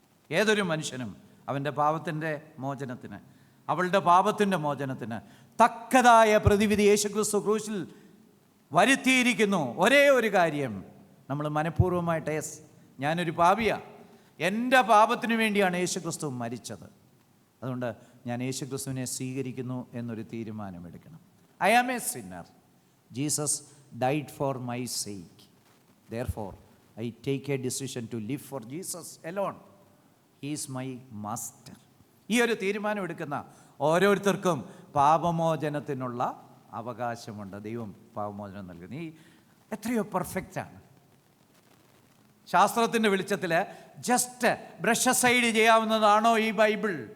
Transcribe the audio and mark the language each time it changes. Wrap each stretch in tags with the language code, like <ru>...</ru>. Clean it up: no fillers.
<ml>ഏതൊരു മനുഷ്യനും അവൻ്റെ പാപത്തിൻ്റെ മോചനത്തിന്, അവളുടെ പാപത്തിൻ്റെ മോചനത്തിന് തക്കതായ പ്രതിവിധി യേശുക്രിസ്തു ക്രൂശിൽ വരുത്തിയിരിക്കുന്നു. ഒരേ ഒരു കാര്യം, നമ്മൾ മനഃപൂർവ്വമായിട്ട് യെസ്, ഞാനൊരു പാപിയാണ്, എൻ്റെ പാപത്തിനു വേണ്ടിയാണ് യേശുക്രിസ്തു മരിച്ചത്, അതുകൊണ്ട് ഞാൻ യേശുക്രിസ്തുവിനെ സ്വീകരിക്കുന്നു എന്നൊരു തീരുമാനമെടുക്കണം.</ml> <en>I am a sinner. Jesus died for my sake. Therefore, I take a decision to live for Jesus alone. He is my master.</en> <ml>ഈ ഒരു തീരുമാനം എടുക്കുന്ന ഓരോരുത്തർക്കും പാപമോചനത്തിനുള്ള അവകാശമുണ്ട്. ദൈവം പാപമോചനം നൽകുന്നു. ഈ എത്രയോ പെർഫെക്റ്റാണ്. ശാസ്ത്രത്തിൻ്റെ വെളിച്ചത്തിൽ</ml> <en>just brush side</en> <ml>ചെയ്യാവുന്നതാണോ ഈ ബൈബിൾ?</ml>